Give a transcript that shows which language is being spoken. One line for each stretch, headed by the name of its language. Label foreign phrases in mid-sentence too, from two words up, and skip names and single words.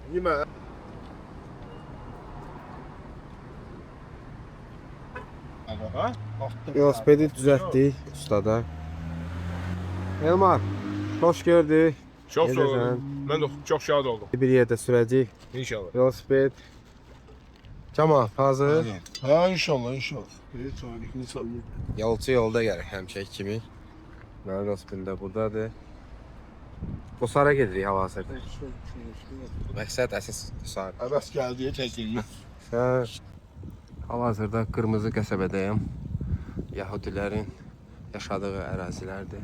Azerbaijani: Yemə. Ha? Velosipedi düzəltdik ustada. Elmar, xoş gördük. Çox sağ Necəsən? olun. Mən də çox şad oldum. Bir yerdə sürəcəyik. İnşallah. Velosiped. Kemal, hazır. Ha inşallah.
Turkish: Evet, tarihini sallıyor.
Azerbaijani: Yolcu yolda gəlir həmişəki kimi. Mənim velosipedin də buradadır. Qosara gedirik hal-hazırda. Məqsəd əsas Qosar. Əbəs gəldiyə çəkilmə. Hal-hazırda Qırmızı qəsəbədəyəm. Yahudilərin yaşadığı ərazilərdir.